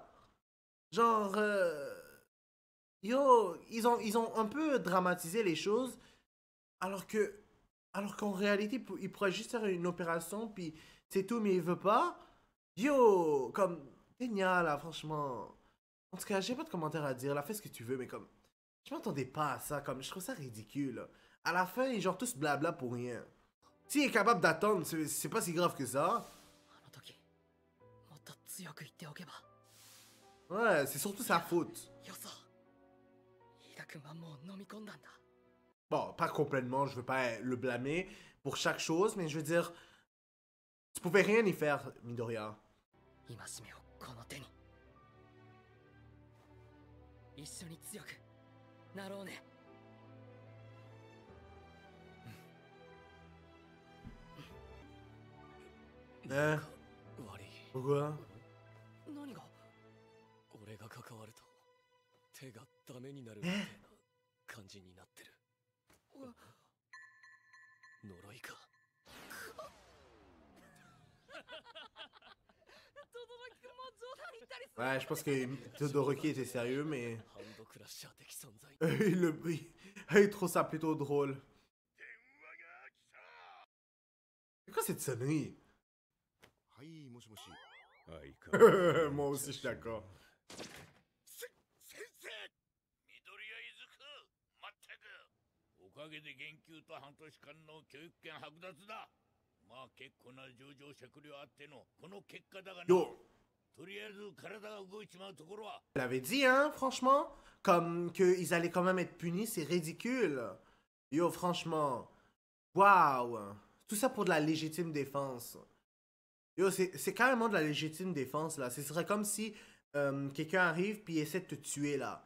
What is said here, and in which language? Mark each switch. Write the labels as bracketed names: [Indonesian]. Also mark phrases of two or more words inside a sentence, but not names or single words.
[French] Genre, yo, ils ont un peu dramatisé les choses, alors qu'en réalité, il pourrait juste faire une opération, puis c'est tout, mais il veut pas. Yo, comme, Tenya là, franchement. En tout cas, j'ai pas de commentaire à dire, là, fais ce que tu veux, mais comme, je m'attendais pas à ça, comme, je trouve ça ridicule. À la fin, ils genre tous blabla pour rien. S'il est capable d'attendre, c'est pas si grave que ça. [Japanese] あの時もっと強く言っておけば。 [French] Ouais, c'est surtout sa faute. [Japanese] よそ。飯田君はもう飲み込んだんだ。 [French] Bon, pas complètement, je veux pas le blâmer pour chaque chose, mais je veux dire, tu pouvais rien y faire, Midoriya. [Japanese] 戒めをこの手に。一緒に強くなろうね。 [French] Hein? [Japanese] 悪い。 [French] Pourquoi? [Japanese] 何が？俺が関わると手がダメになるみたいな感じになってる。呪いか。 [French] Ouais, je pense que Todoroki était sérieux, mais [Japanese] ハンドクラッシャー的存在。 [French] il trouve ça plutôt drôle. C'est quoi cette sonnerie? [Japanese] はいもしもし。 [French] Moi aussi, je suis d'accord. [Japanese] 先生緑谷いずくまったくおかげで減給と半年間の教育権剥奪だ。まあ結構な上場酌量あってのこの結果だがな。 [French] Yo, [Japanese] とりあえず体が動いちまうところは [French] je l'avais dit, hein, franchement. Comme qu'ils allaient quand même être punis, c'est ridicule. Yo, franchement. Waouh. Tout ça pour de la légitime défense. Yo, c'est carrément de la légitime défense, là. Ce serait comme si quelqu'un arrive puis essaie de te tuer, là.